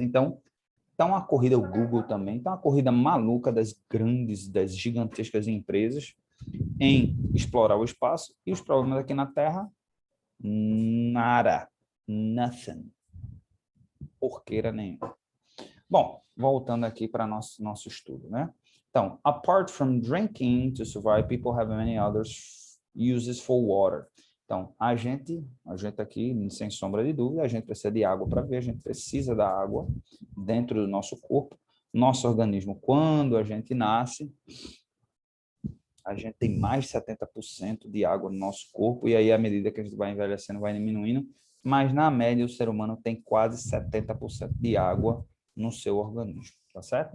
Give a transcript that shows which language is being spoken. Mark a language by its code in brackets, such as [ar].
[pt] Então, está uma corrida, o Google também, está uma corrida maluca das gigantescas empresas em explorar o espaço e os problemas aqui na Terra, nada, nothing, porqueira nenhuma. Bom, voltando aqui para nosso estudo, né? [en] Então, apart from drinking to survive, people have many others uses for water. [pt] Então, a gente aqui, sem sombra de dúvida, a gente precisa de água para viver, a gente precisa da água dentro do nosso corpo. Nosso organismo, quando a gente nasce, a gente tem mais de 70% de água no nosso corpo, e aí, à medida que a gente vai envelhecendo, vai diminuindo, mas, na média, o ser humano tem quase 70% de água no seu organismo, tá certo?